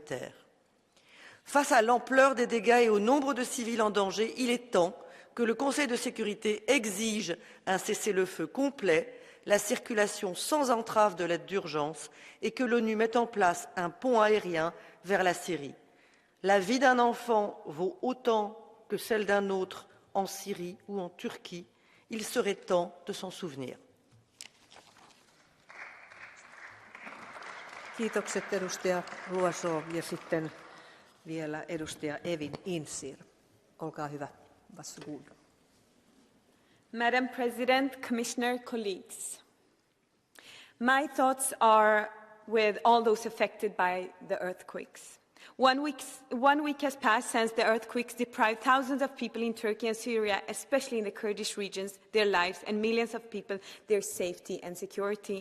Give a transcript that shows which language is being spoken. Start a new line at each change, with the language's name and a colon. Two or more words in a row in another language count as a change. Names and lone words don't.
French: Face à l'ampleur des dégâts et au nombre de civils en danger, il est temps que le Conseil de sécurité exige un cessez-le-feu complet, la circulation sans entrave de l'aide d'urgence et que l'ONU mette en place un pont aérien vers la Syrie. La vie d'un enfant vaut autant que celle d'un autre en Syrie ou en Turquie. Il serait temps de s'en souvenir.
Finnish: Kiitokset edustaja Loiseau ja sitten vielä edustaja Evin Insir. Olkaa hyvä. Varsågod.
English: Madam President, Commissioner, colleagues. My thoughts are with all those affected by the earthquakes. One week has passed since the earthquakes deprived thousands of people in Turkey and Syria, especially in the Kurdish regions, their lives, and millions of people their safety and security.